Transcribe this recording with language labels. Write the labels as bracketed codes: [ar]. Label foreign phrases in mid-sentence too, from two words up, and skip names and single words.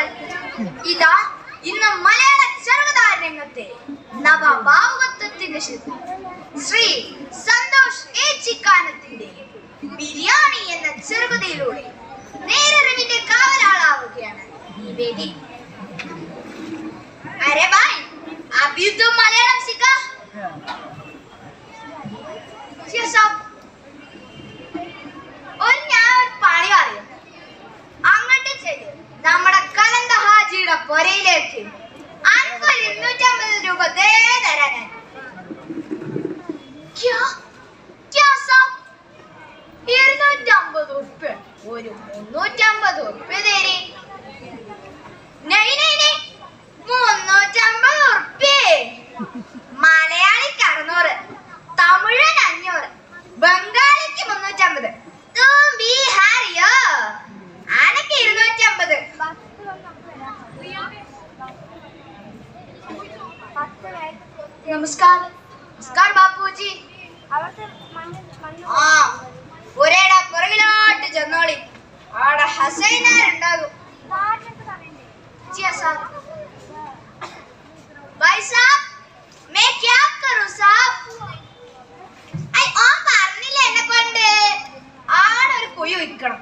[ml] ഇതാ ഇന്ന് മലയാള ചെറുകഥാ രംഗത്തെ നവഭാവുകത്വത്തിന്റെ ശില്പി ശ്രീ സന്തോഷ് ഏച്ചിക്കാനത്തിന്റെ ബിരിയാണി എന്ന ചെറുകഥയിലൂടെ നേരറിവിന്റെ കാവലാളാവുകയാണ് ഈ വേദി. [hi] अरे भाई अभी तो मलयालम सीखा और [ml] ഞാൻ പണി അറിയാം. അങ്ങോട്ട് ചെല്ല് നമ്മുടെ കലന്ത ഹാജിയുടെ പുരയിലേക്ക്. അനക്ക് 250 രൂപ ദേ തരാൻ. [hi] क्या क्या साहब 250 रुपए ഒരു 350 रुपए തേരി. नहीं नहीं नहीं 350 ഉറുപ്പ്യേ. [ml] മലയാളിക്ക് 600, തമിഴൻ 500, ബംഗാളിക്ക് 350. ബീഹാരിയോ അനക്ക് 250. നമസ്കാർ നമസ്കാർ ബാപ്പുജി. ആ ഒരേടാ പുറകിലോട്ട് ചെന്നോളി. അവിടെ ഹസൈനാരുണ്ടാകും. [hi] भाई साहब मैं क्या करूं साहब? [ml] പറഞ്ഞില്ലേ എന്നെ കൊണ്ട് ആടൊരു കുഴി വയ്ക്കണം.